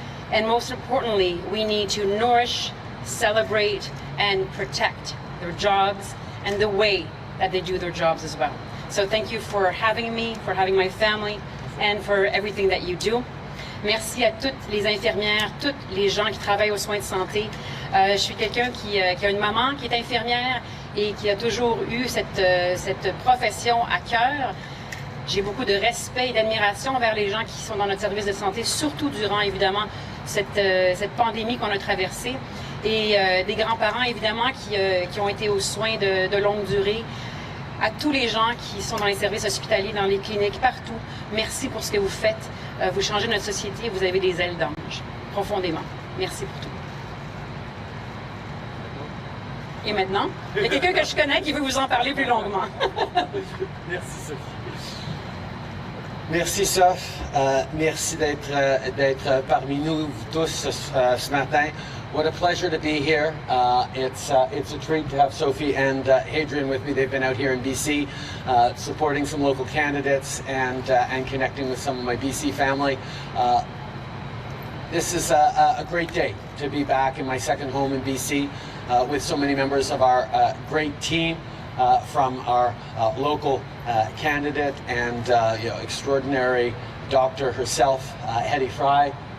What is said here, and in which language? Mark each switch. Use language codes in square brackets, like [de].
[en] And most importantly, we need to nourish, celebrate, and protect their jobs and the way that they do their jobs as well. So thank you for having me, for having my family, and for everything that you do. [fr] Merci à toutes les infirmières, tous les gens qui travaillent aux soins de santé. Je suis quelqu'un qui a une maman qui est infirmière et qui a toujours eu cette profession à cœur. J'ai beaucoup de respect et d'admiration envers les gens qui sont dans notre service de santé, surtout durant évidemment cette pandémie qu'on a traversée. Et des grands-parents évidemment qui ont été aux soins de longue durée. À tous les gens qui sont dans les services hospitaliers, dans les cliniques, partout, merci pour ce que vous faites. Vous changez notre société et vous avez des ailes d'ange, profondément. Merci pour tout. Et maintenant, il y a quelqu'un que je connais qui veut vous en parler plus longuement. Merci Sophie. Merci Soph. Merci d'être parmi nous tous ce matin. [en] What a pleasure to be here. It's a treat to have Sophie and Hadrian with me. They've been out here in BC supporting some local candidates and connecting with some of my BC family. This is a great day to be back in my second home in BC with so many members of our great team from our local candidate and extraordinary doctor herself, Hetty Fry.